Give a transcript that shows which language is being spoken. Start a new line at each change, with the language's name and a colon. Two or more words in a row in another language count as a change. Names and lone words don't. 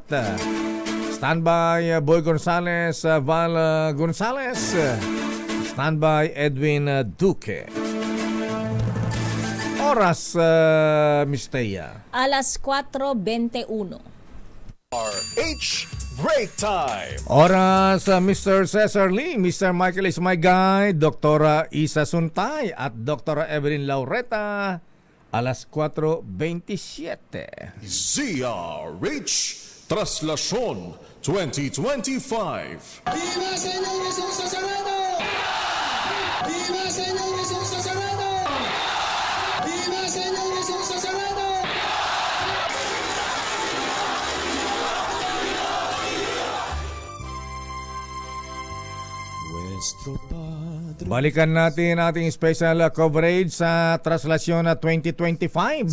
Filipino: Standby Boy Gonzales, Val Gonzales. Standby Edwin Duque. Oras, Miss Thea. Alas 4:21.
English: RH Break Time!
Filipino: Oras, Mr. Cesar Lee, Mr. Michael
English: is my guy,
Filipino: Dr. Isa Suntay at Dr. Evelyn Laureta. Alas 4:27. ZRH Traslasyon 2025.
Spanish: ¡Viva Señor Jesús Nazareno! ¡Viva Señor Jesús Nazareno! ¡Viva Señor Jesús Nazareno!
Filipino: Balikan natin ating
English: special coverage
Filipino: sa Traslasyon 2025.